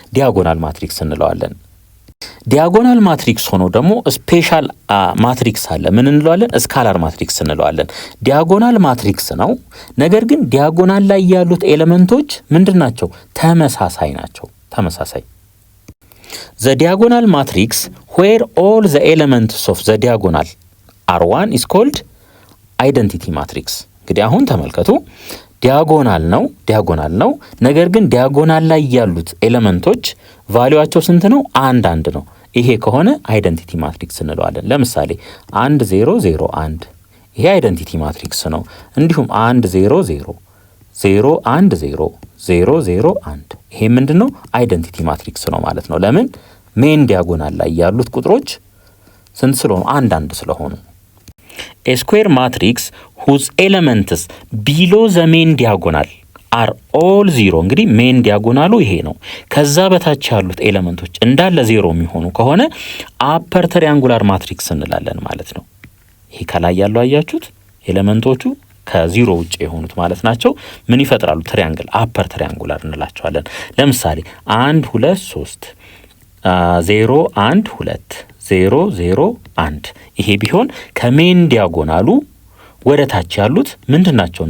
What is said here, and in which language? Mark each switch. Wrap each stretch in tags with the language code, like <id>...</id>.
<am>ዲያጎናል ማትሪክስ እንለዋለን። ዲያጎናል ማትሪክስ ሆኖ ደግሞ ስፔሻል ማትሪክስ አለ። ምን እንለዋለን? ስካላር ማትሪክስ እንለዋለን። ዲያጎናል ማትሪክስ ነው፣ ነገር ግን ዲያጎናል ላይ ያሉት ኤሌመንቶች ምንድናቸው? ተመሳሳይ ናቸው። ተመሳሳይ</am> <en>The diagonal matrix where all the elements of the diagonal are 1 is called identity matrix.</en> <am>እንግዲህ አሁን ተመልከቱ፣ ዲያጎናል ነው፣ ነገር ግን ዲያጎናል ላይ ያሉት ኤሌመንቶች ቫልዩዋቸው ስንት ነው? አንድ ነው። ይሄ ከሆነ አይደንቲቲ ማትሪክስ እንለዋለን። ለምሳሌ 1 0 0 1 ይሄ አይደንቲቲ ማትሪክስ ነው። እንዲሁም 1 0 0 0 1 0 0 0 1 ይሄ ምንድነው? አይደንቲቲ ማትሪክስ ነው ማለት ነው። ለምን? ሜን ዲያጎናል ላይ ያሉት ቁጥሮች ስንት ስለሆኑ? አንድ ስለሆኑ።</am> <en>A square matrix whose elements below the main diagonal are all zero.</en> <am>እንግዲህ ሜን ዲያጎናሉ ይሄ ነው። ከዛ በታች ያሉት ኤሌመንቶች እንዳለ ዜሮ የሚሆኑ ከሆነ አፐር ትሪያንጉላር ማትሪክስ እንላለን ማለት ነው። ይሄ ከላይ ያለው አያችሁት? ኤሌመንቶቹ ከዜሮ ውጭ የሆኑት ማለት ናቸው። ምን ይፈጥራሉ? ትሪያንግል፣ አፐር ትሪያንጉላር እንላቸዋለን። ለምሳሌ 1 2 3 0 1 2 0 0 1 ይሄ ቢሆን ከሜን ዲያጎናሉ ወደ ታች ያሉት ምንድናቸው?</am>